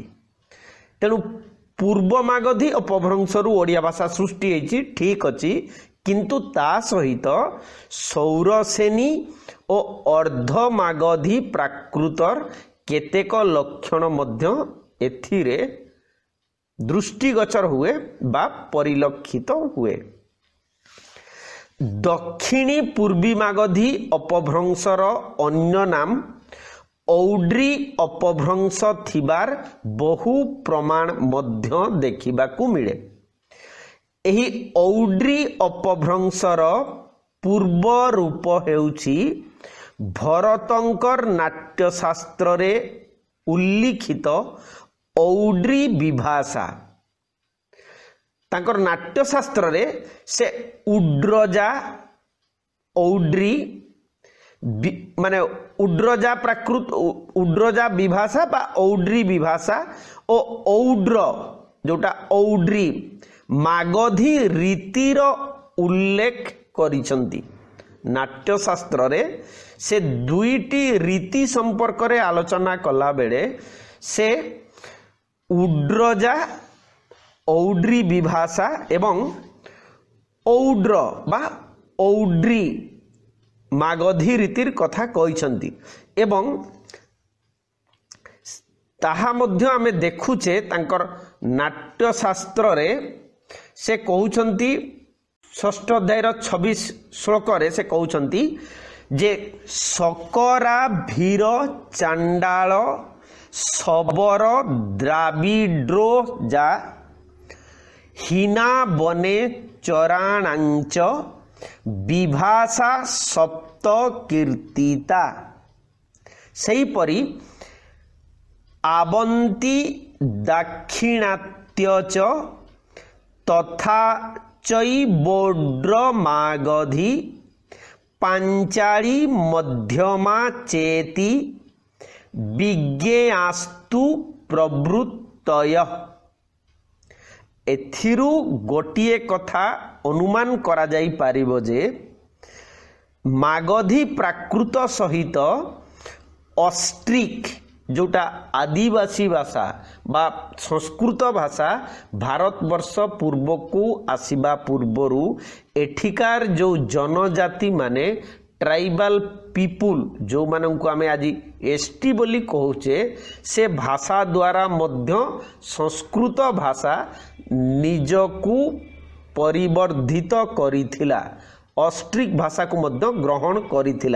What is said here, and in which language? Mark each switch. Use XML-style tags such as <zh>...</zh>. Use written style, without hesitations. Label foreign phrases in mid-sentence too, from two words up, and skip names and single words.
<or>ତେଣୁ ପୂର୍ବ ମାଗଧୀ ଅପଭ୍ରଂଶରୁ ଓଡ଼ିଆ ଭାଷା ସୃଷ୍ଟି ହୋଇଛି ଠିକ ଅଛି, କିନ୍ତୁ ତା ସହିତ ଶୌରସେନୀ ଓ ଅର୍ଦ୍ଧ ମାଗଧୀ ପ୍ରାକୃତର କେତେକ ଲକ୍ଷଣ ମଧ୍ୟ ଏଥିରେ ଦୃଷ୍ଟିଗୋଚର ହୁଏ ବା ପରିଲକ୍ଷିତ ହୁଏ। ଦକ୍ଷିଣୀ ପୂର୍ବୀ ମାଗଧୀ ଅପଭ୍ରଂଶର ଅନ୍ୟ ନାମ ଔଡ୍ରୀ ଅପଭ୍ରଂଶ ଥିବାର ବହୁ ପ୍ରମାଣ ମଧ୍ୟ ଦେଖିବାକୁ ମିଳେ। ଏହି ଔଡ୍ରୀ ଅପଭ୍ରଂଶର ପୂର୍ବ ରୂପ ହେଉଛି ଭରତଙ୍କର ନାଟ୍ୟଶାସ୍ତ୍ର ରେ ଉଲ୍ଲିଖିତ ଔଡ୍ରୀ ବିଭାଷା। ତାଙ୍କର ନାଟ୍ୟଶାସ୍ତ୍ର ରେ ସେ ଉଡ୍ରଜା ଔଡ୍ରୀ ମାନେ ଉଡ୍ରଜା ପ୍ରାକୃତ ଉଡ୍ରଜା ବିଭାଷା ବା ଔଡ୍ରୀ ବିଭାଷା ଓ ଔଡ୍ର ଯୋଉଟା ଔଡ୍ରୀ ମାଗଧୀ ରୀତିର ଉଲ୍ଲେଖ କରିଛନ୍ତି। ନାଟ୍ୟଶାସ୍ତ୍ର ରେ ସେ ଦୁଇଟି ରୀତି ସମ୍ପର୍କ ରେ ଆଲୋଚନା କଲା ବେଳେ ସେ ଉଡ୍ରଜା ଔଡ୍ରୀ ବିଭାଷା ଏବଂ ଔଡ୍ର ବା ଔଡ୍ରୀ ମାଗଧୀ ରୀତିର କଥା କହିଛନ୍ତି। ଏବଂ ତାହା ମଧ୍ୟ ଆମେ ଦେଖୁଛେ ତାଙ୍କର ନାଟ୍ୟଶାସ୍ତ୍ର ରେ ସେ କହୁଛନ୍ତି ଷଷ୍ଠ ଅଧ୍ୟାୟ 26 ଶ୍ଳୋକ ସେ କହନ୍ତି ଯେ</or> <sa>सकरा भीर चांडाल सबर द्राविड्रो जा हिना बने चराणांच विभाषा सप्त कीर्तिता</sa> <or>ସେହିପରି</or> <sa>आवंती दाक्षिणात्य च तथा चैबोड्र मागधी पांचाली मध्यमा चेति विज्ञेयास्तु प्रवृत्तय।</sa> <or>ଏଥିରୁ ଗୋଟିଏ କଥା ଅନୁମାନ କରାଯାଇ ପାରିବ ଯେ ମାଗଧୀ ପ୍ରାକୃତ ସହିତ ଅଷ୍ଟ୍ରିକ ଯୋଉଟା ଆଦିବାସୀ ଭାଷା ବା ସଂସ୍କୃତ ଭାଷା ଭାରତବର୍ଷ ପୂର୍ବ କୁ ଆସିବା ପୂର୍ବରୁ ଏଠିକାର ଯୋ ଜନଜାତି ମାନେ</or> <en>tribal people</en> <or>ଯୋ ମାନଙ୍କୁ ଆମେ ଆଜି ଏସଟି ବୋଲି କହୁଛେ ସେ ଭାଷା ଦ୍ୱାରା ମଧ୍ୟ ସଂସ୍କୃତ ଭାଷା ନିଜକୁ ପରିବର୍ଦ୍ଧିତ କରିଥିଲା ଅଷ୍ଟ୍ରିକ ଭାଷା କୁ ମଧ୍ୟ ଗ୍ରହଣ କରିଥିଲା।</or>